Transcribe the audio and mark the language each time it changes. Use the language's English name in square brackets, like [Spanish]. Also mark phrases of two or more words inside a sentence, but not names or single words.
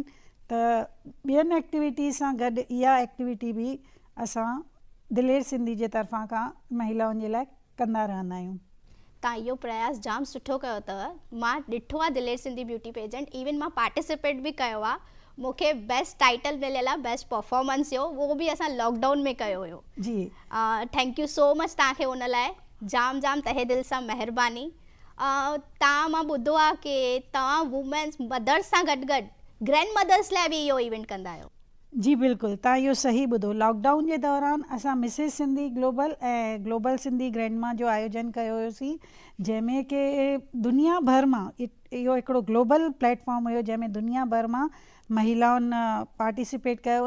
[Sindhi] त ॿियनि एक्टिविटीज़ सां गॾु इहा एक्टिविटी बि असां दिलेर सिंधी जे तरफ़ां खां महिलाउनि जे लाइ कंदा रहंदा आहियूं। तव्हां इहो प्रयास जाम सुठो कयो अथव। मां ॾिठो आहे दिलेर सिंधी ब्यूटी पेजेंट, इवन मां पार्टिसिपेट बि कयो आहे। मूंखे [English] best title [Sindhi] मिलियल आहे, [English] best performance [Sindhi] जो, उहो बि असां लॉकडाउन में कयो हुयो। जी [English] thank you so much [Sindhi] तव्हांखे उन लाइ, जाम जाम तहे दिलि सां महिरबानी। तव्हां, मां ॿुधो आहे कि तव्हां [English] womens mothers [Sindhi] सां गॾु गॾु [English] grand mothers [Sindhi] लाइ बि इहो इवेंट कंदा आहियो। जी बिल्कुलु, तव्हां इहो सही ॿुधो। लॉकडाउन जे दौरान असां मिसिस सिंधी ग्लोबल ऐं ग्लोबल सिंधी ग्रैंडमा जो आयोजन कयो हुयोसीं, जंहिंमें कि दुनिया भर मां, इहो हिकिड़ो [English] global platform [Sindhi] हुयो जंहिंमें दुनिया भर मां महिलाउनि पार्टिसिपेट कयो।